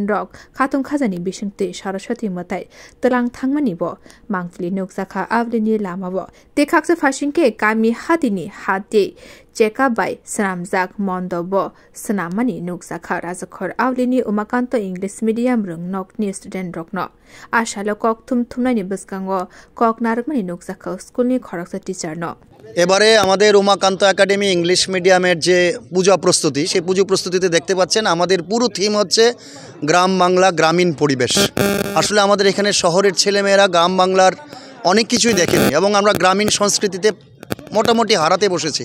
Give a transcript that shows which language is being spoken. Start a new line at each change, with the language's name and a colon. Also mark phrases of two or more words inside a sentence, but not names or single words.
Kok Borok: रक खातुं खाजानि बिसंते सरस्वती मताइ तलां थांमानिबो मांफलि नुकजाखा आवलिनि लामाबो तेखाक्से फासिंके कामी हातिनि हाते चेका बाय सनामजाक मन्दब सनामनि नुकजाखा राजाखर आवलिनि उमाकान्त इंग्लिश मिडियाम रों नकनि स्टुडेन्ट रकनो आशालो कक थुमथुमनायनि बसकांगो कक नारकमानि नुकजाखा स्कुलनि खरकसा टीचार न
Bangla: এবারে আমাদের উমাকান্ত একাডেমি ইংলিশ মিডিয়ামের যে পূজা প্রস্তুতি সেই পুজো প্রস্তুতিতে দেখতে পাচ্ছেন আমাদের পুরো থিম হচ্ছে গ্রাম বাংলা গ্রামীণ পরিবেশ। আসলে আমাদের এখানে শহরের ছেলেমেয়েরা গ্রাম বাংলার অনেক কিছুই দেখেনি এবং আমরা গ্রামীণ সংস্কৃতিতে মোটামুটি হারাতে বসেছি।